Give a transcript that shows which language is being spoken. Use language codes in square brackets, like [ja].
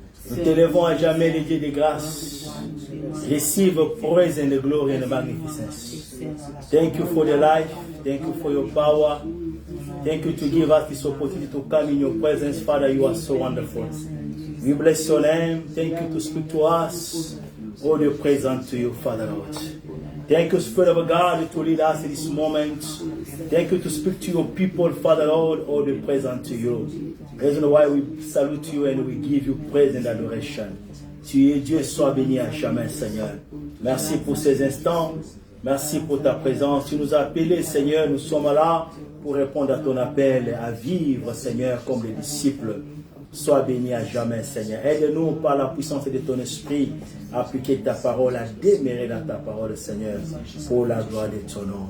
[fr] Nous t'élevons à jamais les dieux de grâce. [en] Receive praise and the glory and the magnificence. Thank you for the life. Thank you for your power. Thank you to give us this opportunity to come in your presence. Father, you are so wonderful. We bless your name. Thank you to speak to us. All the praise unto you, Father Lord. Thank you, Spirit of God, to lead us in this moment. Thank you to speak to your people, Father Lord. All the praise unto you. Reason why we salute you and we give you praise and adoration. [fr] Tu es Dieu, sois béni à jamais, Seigneur. Merci pour ces instants. Merci pour ta présence. Tu nous as appelés, Seigneur. Nous sommes là pour répondre à ton appel, à vivre, Seigneur, comme les disciples. Sois béni à jamais, Seigneur. Aide-nous par la puissance de ton esprit à appliquer ta parole, à demeurer dans ta parole, Seigneur, pour la gloire de ton nom.